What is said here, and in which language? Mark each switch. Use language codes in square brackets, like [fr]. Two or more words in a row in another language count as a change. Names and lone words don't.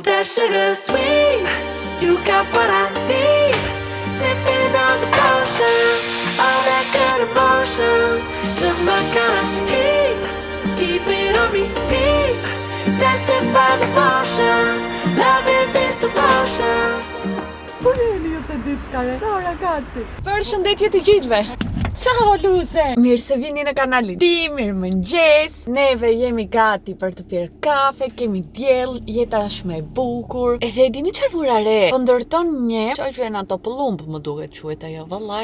[en] sugar sweet. You got what I need. Sipping on the potion, all that good emotion. Just my kind of heat. Keep it on repeat. Tested by the motion. Loving this devotion. [it] Buongiorno, io te dico, ciao ragazzi. [sq] Përshëndetje të gjithëve. [it] Ciao Luze! [sq] Mirë se vini në kanalin tim, mirë mëngjes. Neve jemi gati për të pirë kafe, kemi diell, jeta është më e bukur. Edhe e dini çfarë vura re? Po ndërton një, çfarë quhen ato pëllumb, më duket quhet ajo, vallai.